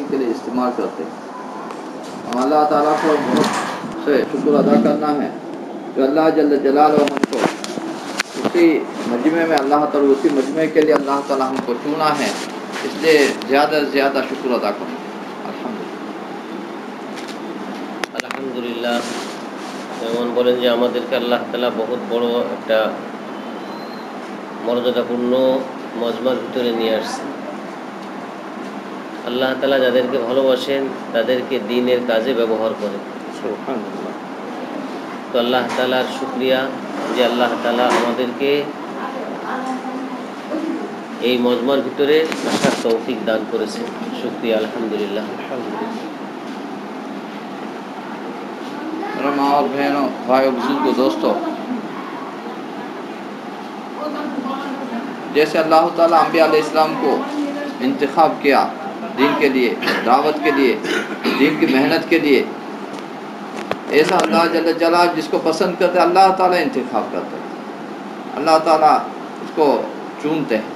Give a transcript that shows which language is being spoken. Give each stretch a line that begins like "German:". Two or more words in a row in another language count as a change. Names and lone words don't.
Urdu: کے لیے استعمال کرتے ہیں. ہم اللہ تعالیٰ کو بہت سے شکر ادا کرنا ہے کہ اللہ
Arabic: جل جلالہ
Urdu: ہم کو اسی مجمع میں اسی مجمع کے لیے اللہ تعالیٰ ہم کو چنا ہے. اس لیے زیادہ سے زیادہ شکر ادا کریں.
Bangla: আলহামদুলিল্লাহ। যেমন বলেন যে আমাদেরকে আল্লাহ তাআলা বহুত বড় একটা মর্যাদাপূর্ণ মজমার ভিতরে নিয়ে আসছেন। আল্লাহ তাআলা যাদেরকে ভালোবাসেন তাদেরকে দ্বীনের কাজে ব্যবহার করেন। সুবহানাল্লাহ। তো আল্লাহ তাআলার শুকরিয়া যে আল্লাহ তাআলা আমাদেরকে এই মজমার ভিতরে আসার তৌফিক দান করেছেন। শুকরিয়া, আলহামদুলিল্লাহ।
Urdu: میرے ماں اور بہنوں، بھائیوں، بزرگوں، دوستوں، جیسے اللہ تعالیٰ انبیاء
Arabic: علیہ السلام
Urdu: کو انتخاب کیا دین کے لیے، دعوت کے لیے، دین کی محنت کے لیے، ایسا اللہ
Arabic: جل جلالہ
Urdu: جس کو پسند کرتے اللہ تعالیٰ انتخاب کرتے ہیں، اللہ تعالیٰ اس کو چنتے ہیں.